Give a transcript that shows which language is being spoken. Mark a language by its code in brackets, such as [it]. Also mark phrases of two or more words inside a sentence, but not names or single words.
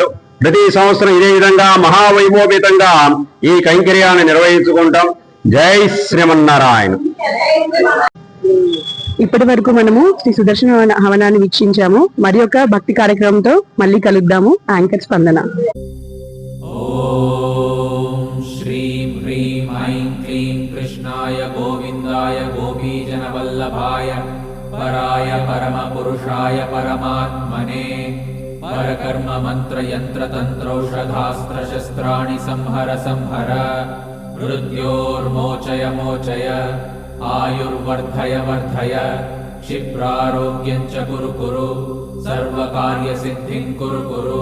[te] ప్రతి సంవత్సరం ఇదే విధంగా మహావైభవపేతంగా ఈ కైంకర్యాన్ని నిర్వహించుకుంటాం. జై శ్రీమన్నారాయణ. ఇప్పటి వరకు మనము శ్రీ సుదర్శన హవనాన్ని వీక్షించాము. మరి ఒక భక్తి కార్యక్రమంతో మళ్ళీ కలుద్దాము. యాంకర్ స్పందన. [sa] ॐ श्रीं ह्रीं ऐं क्लीं कृष्णाय गोविन्दाय गोपीजनवल्लभाय पराय परमपुरुषाय परमात्मने परकर्म मन्त्रयन्त्रतन्त्रौषधास्त्रशस्त्राणि संहर संहर मृत्योर्मोचय मोचय आयुर्वर्धय वर्धय क्षिप्रारोग्यं च कुरु कुरु सर्वकार्यसिद्धिं कुरु कुरु।